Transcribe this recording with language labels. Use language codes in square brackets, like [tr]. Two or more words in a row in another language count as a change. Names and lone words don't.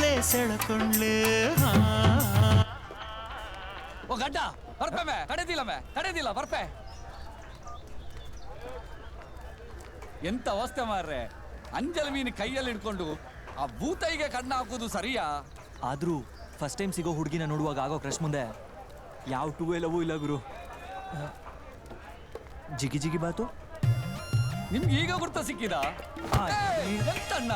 [tcy] ಸೆಳಕೊಂಡ್ಲೆ ಓ ಗಡ್ಡ ಬರ್ಪೆ ಕಡೆದಿಲ್ಲ ಬರ್ಪೆ. [kn] ಎಂತ ಅವಸ್ಥೆ ಮಾರ್ರೆ, ಅಂಜಲ್ ಮೀನು ಕೈಯಲ್ಲಿ ಹಿಡ್ಕೊಂಡು ಆ ಭೂತೈಗೆ ಕಣ್ಣ ಹಾಕೋದು ಸರಿಯಾ? ಆದ್ರೂ [en] first time [kn] ಸಿಗೋ ಹುಡುಗಿನ ನೋಡುವಾಗ ಆಗೋ ಕ್ರಶ್ ಮುಂದೆ ಯಾವ ಟೂ ಲವೂ ಇಲ್ಲ ಗುರು. ಜಿಗಿ ಜಿಗಿ ಬಾತು ನಿಮ್ಗೆ ಈಗ ಗುರ್ತ ಸಿಕ್ಕಿದ? ಎಂತಣ್ಣ